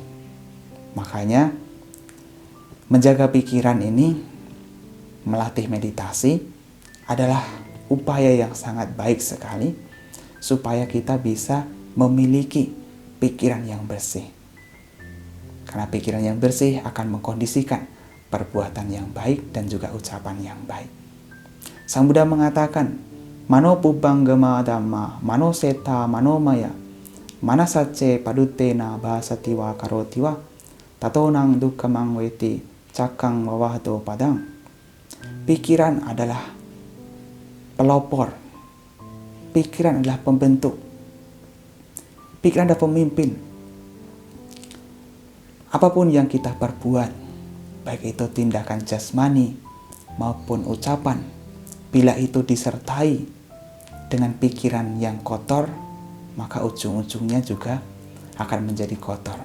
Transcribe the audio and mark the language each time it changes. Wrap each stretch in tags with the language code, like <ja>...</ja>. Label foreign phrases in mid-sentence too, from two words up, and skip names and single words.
<id>Makanya menjaga pikiran ini, melatih meditasi adalah upaya yang sangat baik sekali supaya kita bisa memiliki pikiran yang bersih. Karena pikiran yang bersih akan mengkondisikan perbuatan yang baik dan juga ucapan yang baik. Sang Buddha mengatakan,</id> <pi>mano pubanggama dhamma, mano seta manomaya, manasacce padutena bahasatiwa karotiwa, tatonang dukkamang weti cakang wawahdo padang.</pi> <id>Pikiran adalah pelopor. Pikiran adalah pembentuk. Pikiran adalah pemimpin. Apapun yang kita perbuat, baik itu tindakan jasmani maupun ucapan, bila itu disertai dengan pikiran yang kotor, maka ujung-ujungnya juga akan menjadi kotor.</id>